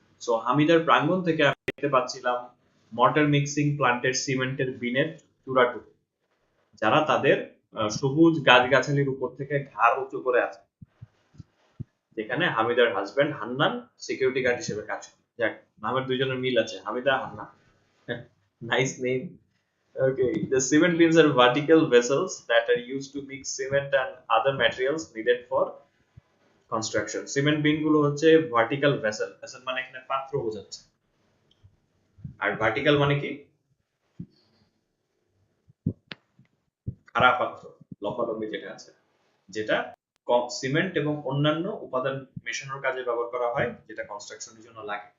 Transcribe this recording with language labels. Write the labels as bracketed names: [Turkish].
[Bangla] So হামিদার প্রাঙ্গণ থেকে আমি দেখতে পাচ্ছিলাম মর্টার মিক্সিং প্লান্টের সিমেন্টের বিনের চূড়াটুকু, যারা তাদের সবুজ গাছগাছালির উপর থেকে ঘাড় উঁচু করে আছে, যেখানে হামিদার হাজবেন্ড হান্নান সিকিউরিটি গার্ড হিসেবে কাজ করে। যাক, নামের দুইজনের মিল আছে, Hamida Hannan, nice name. [English] Okay, the cement bins are vertical vessels that are used to mix cement and other materials needed for construction. [Bangla] Cement bin গুলো হচ্ছে ভার্টিক্যাল ভেসেল, মানে এখানে পাত্র বোঝাচ্ছে, আর ভার্টিক্যাল মানে কি খাড়া পাত্র, লম্বালম্বি যেটা আছে, যেটা সিমেন্ট এবং অন্যান্য উপাদান মেশানোর কাজে ব্যবহার করা হয়, যেটা কনস্ট্রাকশনের জন্য লাগে।